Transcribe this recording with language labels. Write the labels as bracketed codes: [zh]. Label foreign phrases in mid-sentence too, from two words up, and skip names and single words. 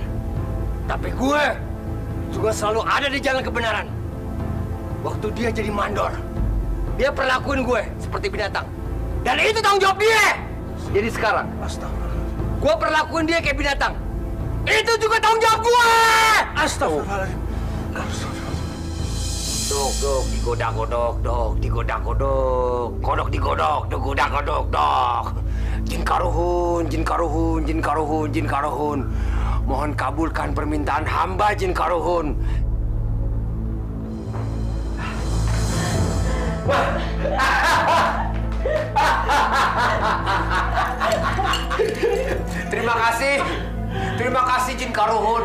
[id] Tapi gue juga selalu ada di jalan kebenaran. Waktu dia jadi mandor, dia perlakuin gue seperti binatang. Dan itu tanggung jawab dia. Jadi sekarang, gue perlakuin dia kayak binatang. Itu juga tanggung jawab gue. Astagfirullahaladzim. Dok, digodak-godok, dok, digodak-godok. Kodok digodok, digodak-godok, dok. Jin Karuhun, Jin Karuhun, Jin Karuhun, Jin Karuhun. Mohon kabulkan permintaan hamba Jin Karuhun. Terima kasih Jin Karuhun.